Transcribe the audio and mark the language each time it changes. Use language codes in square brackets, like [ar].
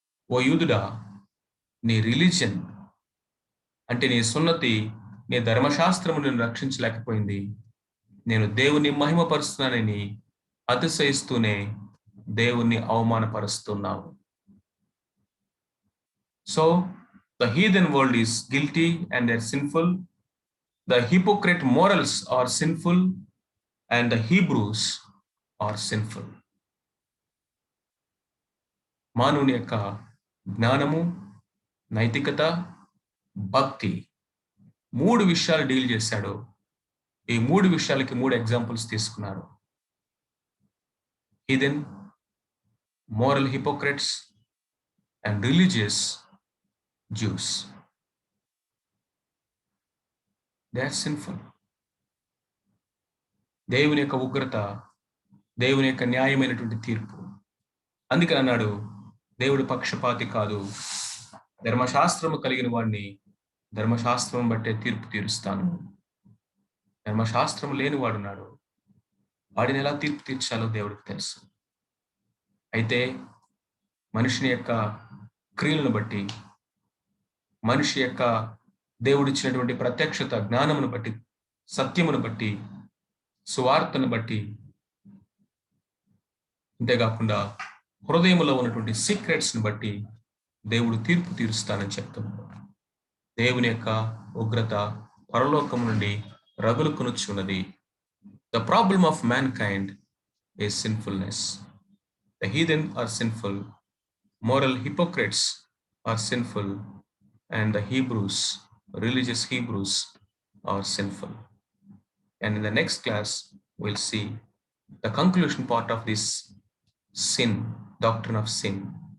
[te] ఓ యూదుడా, నీ రిలీజియన్ అంటే నీ సున్నతి, నీ ధర్మశాస్త్రము నిన్ను రక్షించలేకపోయింది. నేను దేవుని మహిమపరుస్తున్నానని అతిశయిస్తూనే దేవుణ్ణి అవమానపరుస్తున్నావు. [en] So the heathen world is guilty and they're sinful. The hypocrite morals are sinful and the Hebrews are sinful. [te] మానవుని యొక్క జ్ఞానము, నైతికత, భక్తి, 3 విషయాలు డీల్ చేశాడు. ఈ 3 విషయాలకి 3 ఎగ్జాంపుల్స్ తీసుకున్నారు. [en] heathen, moral hypocrites and religious Jews. They are sinful. [te] దేవుని యొక్క ఉగ్రత, దేవుని యొక్క న్యాయమైనటువంటి తీర్పు. అందుకని అన్నాడు, దేవుడు పక్షపాతి కాదు. ధర్మశాస్త్రము కలిగిన వాడిని ధర్మశాస్త్రం బట్టే తీర్పు తీరుస్తాను. ధర్మశాస్త్రం లేని వాడున్నాడు, వాడిని ఎలా తీర్పు తీర్చాలో దేవుడికి తెలుసు. అయితే మనిషిని యొక్క క్రియలను బట్టి, మనిషి యొక్క దేవుడిచ్చినటువంటి ప్రత్యక్షత జ్ఞానమును బట్టి, సత్యమును బట్టి, సువార్తను బట్టి, అంతేకాకుండా హృదయములో ఉన్నటువంటి సీక్రెట్స్ని బట్టి దేవుడు తీర్పు తీరుస్తానని చెప్తున్నాడు. దేవుని యొక్క ఉగ్రత పరలోకం నుండి రగులుకొనుచున్నది. [en] The problem of mankind is sinfulness. The heathen are sinful, moral hypocrites are sinful, and the Hebrews, religious Hebrews, are sinful. And in the next class, we'll see the conclusion part of this sin, doctrine of sin.